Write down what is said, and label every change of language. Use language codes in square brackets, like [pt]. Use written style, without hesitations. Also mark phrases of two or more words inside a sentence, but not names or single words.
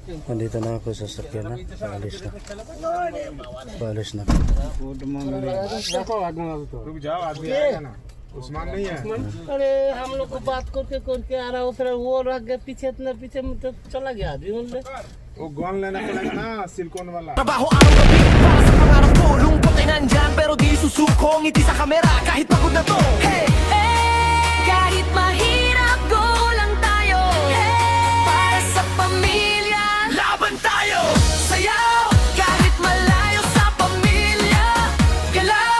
[tl] Nandito na ako sa sakyan na. Paalis na. Paalis na. [en] good morning [hi] देखो आदमी अब तो रुक जाओ आदमी आएगा ना उस्मान नहीं है अरे हम लोग को बात करके आ रहा फिर वो रह गया पीछे इतना पीछे में तो चला गया आदमी बोल वो गन लेना पड़ेगा ना सिलिकॉन वाला [tl] Trabaho araw-gabi para sa pangarap ko. Lungkot ay nandyan pero di susuko. Ngiti sa kamera kahit pagod na to. Hey! Kahit mahirap, go lang tayo. Para sa pamilya, Laban tayo! sayaw. Kahit malayo sa pamilya, galaw.